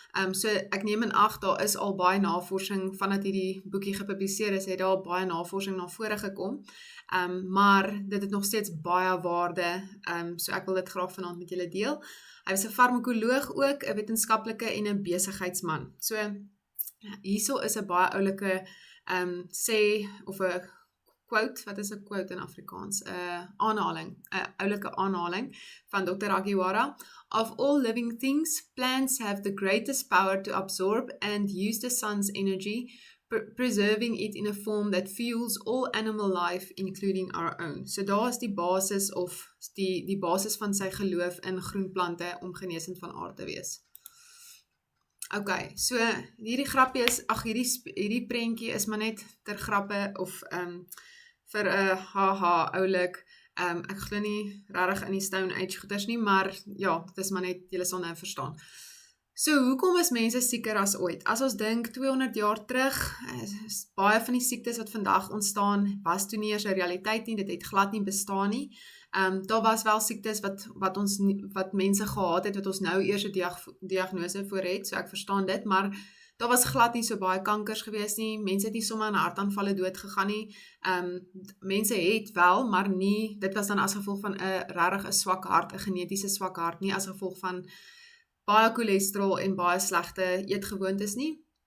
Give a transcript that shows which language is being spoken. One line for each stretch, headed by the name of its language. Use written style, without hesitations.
Afrikaans: So ek neem in ag, daar is al baie navorsing, vandat hierdie boekie gepubliseer is, het daar al baie navorsing na vore gekom, maar dit het nog steeds baie waarde, so ek wil dit graag vanaand met julle deel. Hy was 'n farmakoloog ook, 'n wetenskaplike en 'n besigheidsman. So hierso is 'n baie oulike sê, of 'n quote, wat is 'n quote in Afrikaans? 'n aanhaling, 'n oulike aanhaling van Dr. Agiwara.
English: Of all living things, plants have the greatest power to absorb and use the sun's energy, preserving it in a form that fuels all animal life, including our own.
Afrikaans: So daar is die basis of die basis van sy geloof in groenplante om genesend van aard te wees. Okay, so hierdie grappie is, hierdie prentjie is maar net ter grappe of vir 'n haha oulik. Ek glo nie regtig in die Stone Age goeters nie, maar ja, dit is maar net, julle sal nou verstaan. So, hoekom is mense sieker as ooit? As ons dink 200 jaar terug, is baie van die siektes wat vandag ontstaan, was toe nie eers 'n realiteit nie, dit het glad nie bestaan nie. Daar was wel siektes wat mense gehad het, wat ons nou eers 'n diagnose voor het, so ek verstaan dit, maar daar was glad nie so baie kankers gewees nie, mense het nie sommer aan hartaanvalle dood gegaan nie, mense het wel, maar nie, dit was dan as gevolg van regtig 'n swak hart, 'n genetiese swak hart, nie as gevolg van baie cholesterol en baie slegte eetgewoontes nie.